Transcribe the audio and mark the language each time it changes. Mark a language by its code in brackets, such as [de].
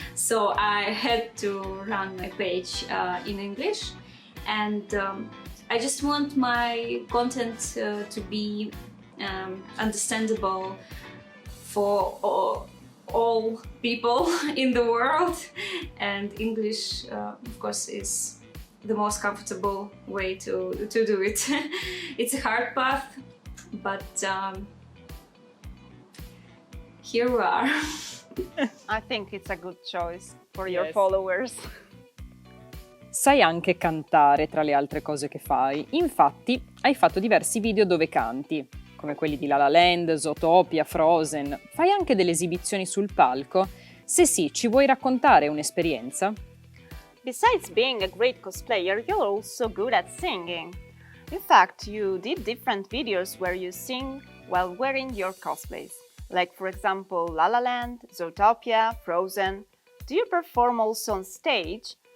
[en] So I had to run my page in English, and I just want my content to be understandable for all people in the world, and English of course is the most comfortable way to do it. It's a hard path, but here we are. I think it's a good choice for your followers. [it] Sai anche cantare tra le altre cose che fai. Infatti, hai fatto diversi video dove canti, come quelli di LaLaLand, Zootopia, Frozen. Fai anche delle esibizioni sul palco? Se sì, ci vuoi raccontare un'esperienza? [en] Besides being a great cosplayer, you're also good at singing. In fact, you did different videos where you sing while wearing your cosplays. Like, for example, LaLaLand, Zootopia, Frozen. Do you perform also on stage?